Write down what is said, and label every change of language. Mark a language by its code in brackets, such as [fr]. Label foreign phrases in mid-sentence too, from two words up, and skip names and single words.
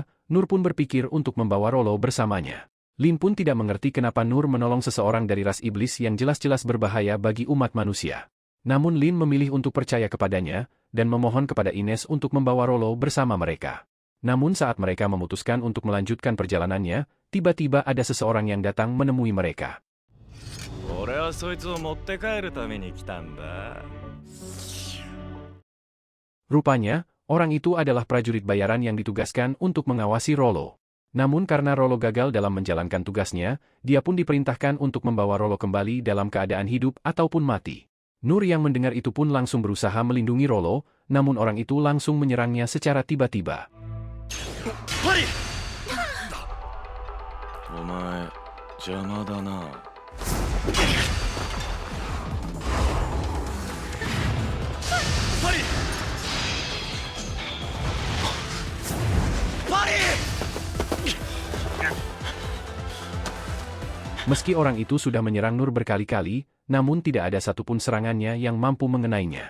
[id] Nur pun berpikir untuk membawa Rollo bersamanya. Lin pun tidak mengerti kenapa Nur menolong seseorang dari ras iblis yang jelas-jelas berbahaya bagi umat manusia. Namun Lin memilih untuk percaya kepadanya, dan memohon kepada Ines untuk membawa Rollo bersama mereka. Namun saat mereka memutuskan untuk melanjutkan perjalanannya, tiba-tiba ada seseorang yang datang menemui mereka. [ja] 俺はそいつを持って帰るために来たんだ。 [id] Rupanya, orang itu adalah prajurit bayaran yang ditugaskan untuk mengawasi Rollo. Namun karena Rollo gagal dalam menjalankan tugasnya, dia pun diperintahkan untuk membawa Rollo kembali dalam keadaan hidup ataupun mati. Nur yang mendengar itu pun langsung berusaha melindungi Rollo, namun orang itu langsung menyerangnya secara tiba-tiba. [ja] お前邪魔だな。 [id] Meski orang itu sudah menyerang Nur berkali-kali, namun tidak ada satupun serangannya yang mampu mengenainya.